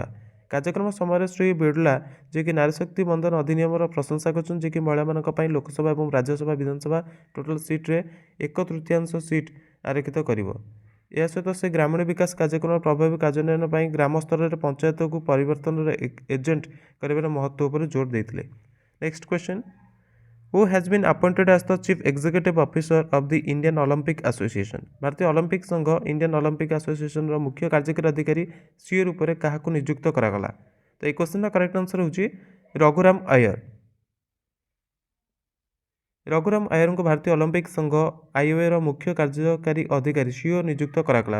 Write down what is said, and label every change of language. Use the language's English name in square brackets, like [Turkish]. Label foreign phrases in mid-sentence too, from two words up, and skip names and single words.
[Odia] କାର୍ଯ୍ୟକ୍ରମ ସମୟରେ ଶ୍ରୀ ବିର୍ଲା ଯିଏକି ନାରୀଶକ୍ତି ବନ୍ଦନ ଅଧିନିୟମର ପ୍ରଶଂସା କରିଛନ୍ତି, ଯିଏକି ମହିଳାମାନଙ୍କ ପାଇଁ ଲୋକସଭା ଏବଂ ରାଜ୍ୟସଭା ବିଧାନସଭା [English] total seat [Odia] 1/3 ସିଟ୍ ଆରକ୍ଷିତ କରିବ। ଏହା ସହିତ ସେ ଗ୍ରାମୀଣ ବିକାଶ କାର୍ଯ୍ୟକ୍ରମର ପ୍ରଭାବୀ କାର୍ଯ୍ୟାନ୍ୱୟନ ପାଇଁ ଗ୍ରାମ ସ୍ତରରେ ପଞ୍ଚାୟତକୁ ପରିବର୍ତ୍ତନର ଏଜେଣ୍ଟ କରିବାର ମହତ୍ତ୍ୱ ଉପରେ ଜୋର ଦେଇଥିଲେ। [English] next question. Who has been appointed as the Chief Executive Officer of the Indian Olympic Association? [Odia] ଭାରତୀୟ ଅଲିମ୍ପିକ ସଂଘ ଇଣ୍ଡିଆନ୍ ଅଲିମ୍ପିକ ଆସୋସିଏସନର ମୁଖ୍ୟ କାର୍ଯ୍ୟକାରୀ ଅଧିକାରୀ ସିଓ ରୂପରେ କାହାକୁ ନିଯୁକ୍ତ କରାଗଲା? ତ ଏହି [English] question correct answer [Odia] ହେଉଛି ରଘୁରାମ ଆୟର। ରଘୁରାମ ଆୟରଙ୍କୁ ଭାରତୀୟ ଅଲିମ୍ପିକ ସଂଘ ଆଇଓଏର ମୁଖ୍ୟ କାର୍ଯ୍ୟକାରୀ ଅଧିକାରୀ ସିଓ ନିଯୁକ୍ତ କରାଗଲା।